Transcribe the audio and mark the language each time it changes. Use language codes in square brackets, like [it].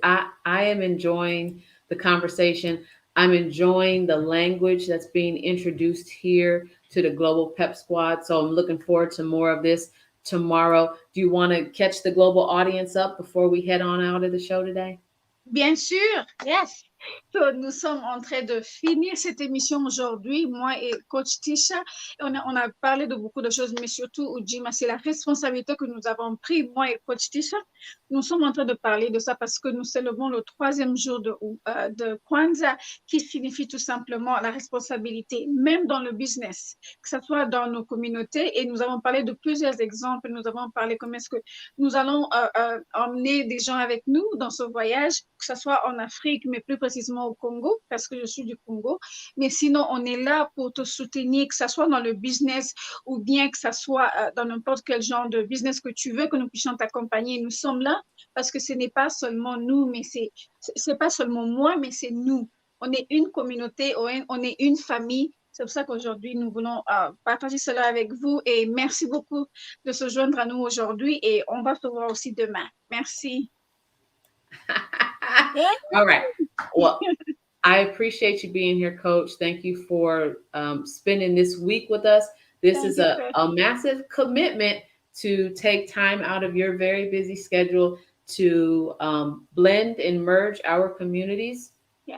[en] I am enjoying the conversation. I'm enjoying the language that's being introduced here to the Global Pep Squad. So I'm looking forward to more of this tomorrow. Do you want to catch the global audience up before we head on out of the show today? [fr] Bien sûr, yes. So, nous sommes en train de finir cette émission aujourd'hui, moi et Coach Tisha. On a parlé de beaucoup de choses, mais surtout, Ujima, c'est la responsabilité que nous avons prise, moi et Coach Tisha. Nous sommes en train de parler de ça parce que nous célébrons le troisième jour de Kwanzaa, qui signifie tout simplement la responsabilité, même dans le business, que ce soit dans nos communautés. Et nous avons parlé de plusieurs exemples. Nous avons parlé comment est-ce que nous allons emmener des gens avec nous dans ce voyage, que ce soit en Afrique, mais plus précisément au Congo, parce que je suis du Congo. Mais sinon, on est là pour te soutenir, que ce soit dans le business ou bien que ce soit dans n'importe quel genre de business que tu veux, que nous puissions t'accompagner. Nous sommes là parce que ce n'est pas seulement nous, mais c'est pas seulement moi, mais c'est nous. On est une communauté, on est une famille. C'est pour ça qu'aujourd'hui, nous voulons partager cela avec vous et merci beaucoup de se joindre à nous aujourd'hui et on va se voir aussi demain. Merci. [en] All right. Well, I appreciate you being here, Coach. Thank you for spending this week with us. This Thank is you, a massive commitment to take time out of your very busy schedule to blend and merge our communities and